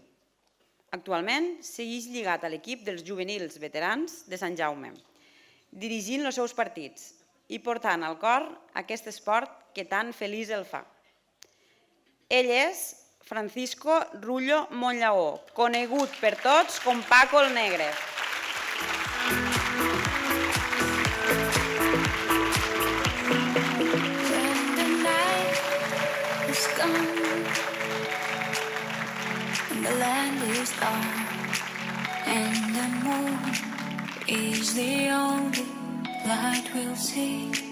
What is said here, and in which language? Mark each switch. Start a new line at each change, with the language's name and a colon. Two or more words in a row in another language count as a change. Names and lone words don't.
Catalan: Actualment segueix lligat a l'equip dels juvenils veterans de Sant Jaume, dirigint els seus partits i portant al cor aquest esport que tan feliç el fa. Ell és Francisco Rullo Monllaó, conegut per tots com Paco el Negre.
English: The land is dark and the moon is the only light we'll see.